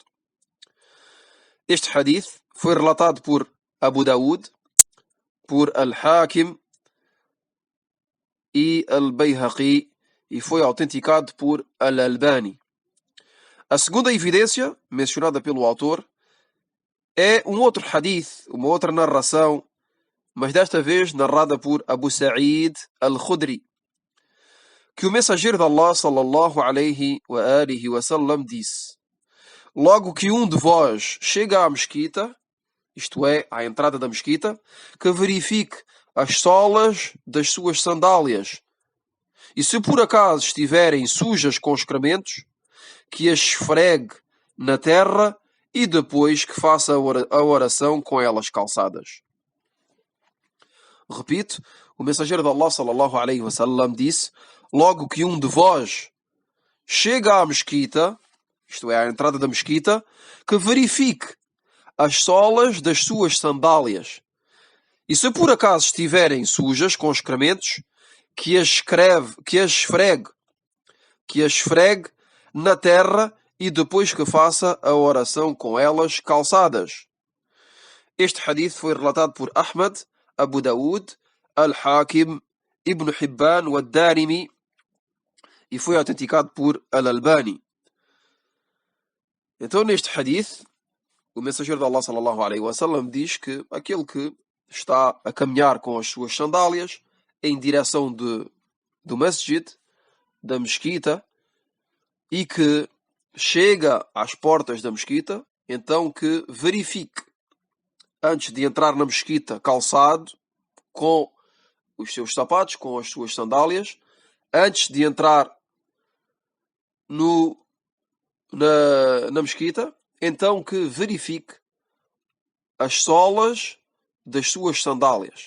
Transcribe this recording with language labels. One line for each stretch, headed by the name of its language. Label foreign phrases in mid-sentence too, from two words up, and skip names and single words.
Portuguese: Este hadith foi relatado por Abu Daud, por Al-Hakim e Al-Bayhaqi e foi autenticado por Al-Albani. A segunda evidência, mencionada pelo autor, é um outro hadith, uma outra narração, mas desta vez narrada por Abu Sa'id Al-Khudri, que o mensageiro de Allah
Arabic: صلى الله عليه وعلى آله وسلم
Portuguese: disse: logo que um de vós chega à mesquita, isto é, à entrada da mesquita, que verifique as solas das suas sandálias, e se por acaso estiverem sujas com excrementos, que as esfregue na terra e depois que faça a oração com elas calçadas. Repito, o mensageiro de Allah
Arabic: صلى الله عليه وسلم
Portuguese: disse: logo que um de vós chega à mesquita, isto é, à entrada da mesquita, que verifique as solas das suas sandálias, e se por acaso estiverem sujas com excrementos, que as esfregue na terra e depois que faça a oração com elas calçadas. Este hadith foi relatado por Ahmad, Abu Daoud, Al-Hakim, Ibn Hibban e Ad-Darimi e foi autenticado por Al-Albani. Então, neste hadith, o mensageiro de Allah
Arabic: صلى الله عليه وسلم
Portuguese: diz que aquele que está a caminhar com as suas sandálias em direção do masjid, da mesquita, e que chega às portas da mesquita, então que verifique, antes de entrar na mesquita, calçado, com os seus sapatos, com as suas sandálias, antes de entrar na mesquita, então que verifique as solas das suas sandálias.